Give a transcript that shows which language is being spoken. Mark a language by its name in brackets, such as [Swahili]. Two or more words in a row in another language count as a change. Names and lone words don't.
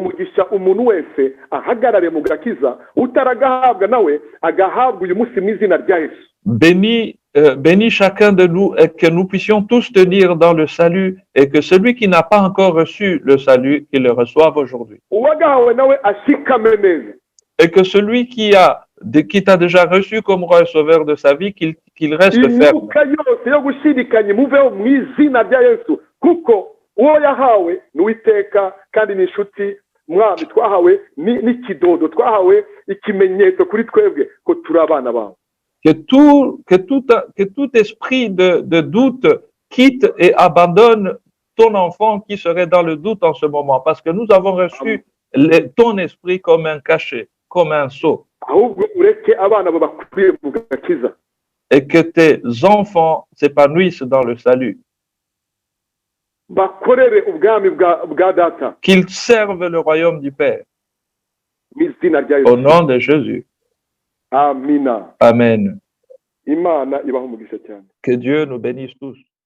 [French] Bénis chacun de nous et que nous puissions tous tenir dans le salut et que celui qui n'a pas encore reçu le salut, qu'il le reçoive aujourd'hui. Et que celui qui a qui t'a déjà reçu comme roi et sauveur de sa vie, qu'il reste ferme. [Kinyarwanda] imyuka yose yo gushidikanya muveho mu izina rya yesu kuko uwo yahawe ni uwiteka kandi ni inshuti mwami twahawe n'ikidodo twahawe ikimenyetso kuri twebwe ko turi abana bawe. [French] Que tout esprit de doute quitte et abandonne ton enfant qui serait dans le doute en ce moment, parce que nous avons reçu ton esprit comme un cachet, comme un sceau. [Kinyarwanda] ahubwo ureke abana bawe bakuriye mu gakiza. [French] Et que tes enfants s'épanouissent dans le salut. [Kinyarwanda] bakorere ubwami bwa data [French] Qu'ils servent le royaume du Père. [Kinyarwanda] mu izina rya [French] Au [Kinyarwanda] yesu. [French] nom de Jésus. [Kinyarwanda] Amina. [French] Amen. [Kinyarwanda] Imana ibaha umugisha cyane. [French] Que Dieu nous bénisse tous.